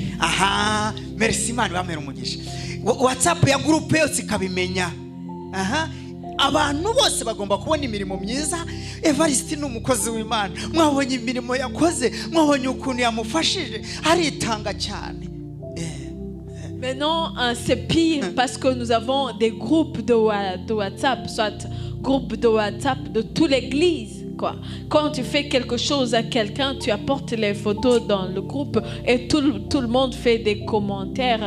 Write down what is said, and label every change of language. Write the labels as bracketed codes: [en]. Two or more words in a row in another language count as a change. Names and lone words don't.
[rw] Aha, merci Imana bamera umugisha. WhatsApp ya groupe yose ikabimenya. Aha, abantu bose bagomba kubona imirimo myiza. Evariste ni umukozi w'Imana, mwabonye imirimo yakoze, mwabonye ukuntu yamufashije, aritanga cyane. [fr] Maintenant, c'est pire parce que nous avons des groupes de WhatsApp, soit groupe de WhatsApp de toute l'église. Quoi. Quand tu fais quelque chose à quelqu'un, tu apportes les photos dans le groupe et tout le monde fait des commentaires.